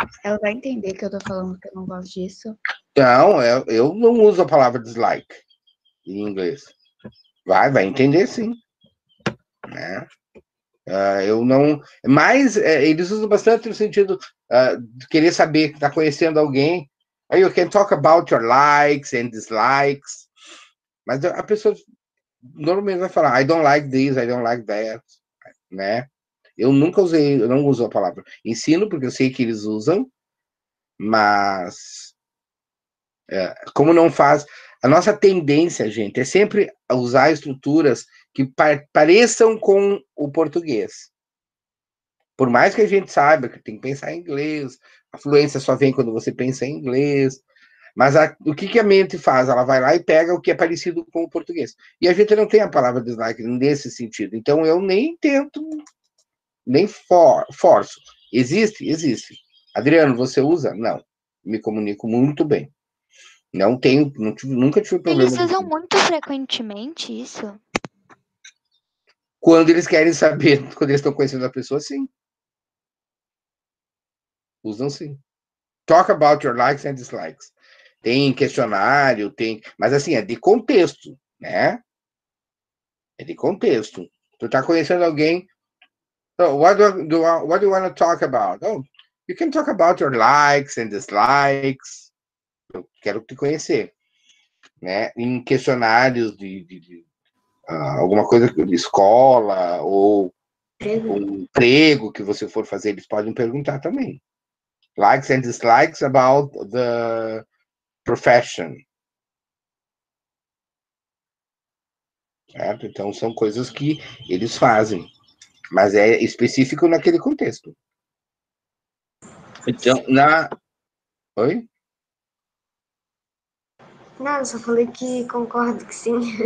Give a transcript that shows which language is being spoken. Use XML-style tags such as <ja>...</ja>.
<pt>Ela vai entender que eu tô falando que eu não gosto disso? Não, eu não uso a palavra dislike em inglês. Vai entender sim. Né? Eu não... Mas eles usam bastante no sentido de querer saber, que tá conhecendo alguém.</pt> <en>Aí you can talk about your likes and dislikes.</en> <pt>Mas a pessoa normalmente vai falar,</pt> <en>I don't like this, I don't like that. Né?</en> <pt>Eu não uso a palavra. Ensino, porque eu sei que eles usam, mas como não faz... A nossa tendência, gente, é sempre usar estruturas que pareçam com o português. Por mais que a gente saiba que tem que pensar em inglês, a fluência só vem quando você pensa em inglês, mas o que a mente faz? Ela vai lá e pega o que é parecido com o português. E a gente não tem a palavra dislike nesse sentido. Então, eu nem tento, nem forço. Existe? Existe. Adriano, você usa? Não. Me comunico muito bem. Não tenho, nunca tive problema. Eles usam muito frequentemente isso? Quando eles querem saber, quando eles estão conhecendo a pessoa, sim. Usam sim.</pt> <en>Talk about your likes and dislikes.</en> <pt>Tem questionário, tem... Mas assim, é de contexto, né? É de contexto. Tu tá conhecendo alguém...</pt> <en>So, what do you want to talk about? Oh, you can talk about your likes and dislikes.</en> <pt>Eu quero te conhecer. Né? Em questionários de alguma coisa de escola ou um emprego que você for fazer, eles podem perguntar também.</pt> <en>Likes and dislikes about the profession.</en> <pt>Certo? Então, são coisas que eles fazem, mas é específico naquele contexto. Então, Oi? Não, eu só falei que concordo que sim.</pt>